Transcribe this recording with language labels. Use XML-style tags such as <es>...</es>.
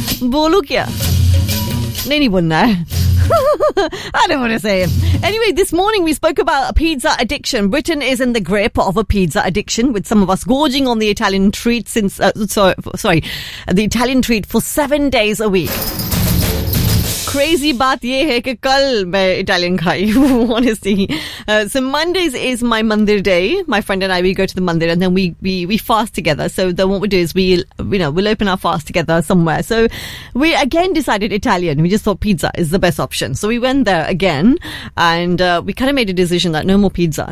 <hi>नही नही बोलना है.</hi> <en>I don't want to say it. Anyway, this morning we spoke about a pizza addiction. Britain is in the grip of a pizza addiction, with some of us gorging on the Italian treat for 7 days a week.</en> <hi>Crazy बात ये है कि कल मैं Italian खाई.</hi> <en>Honestly, so Mondays is my mandir day. My friend and I, we go to the mandir and then we fast together. So then what we do is we'll open our fast together somewhere. So we again decided Italian. We just thought pizza is the best option. So we went there again, and we kind of made a decision that no more pizza.</en>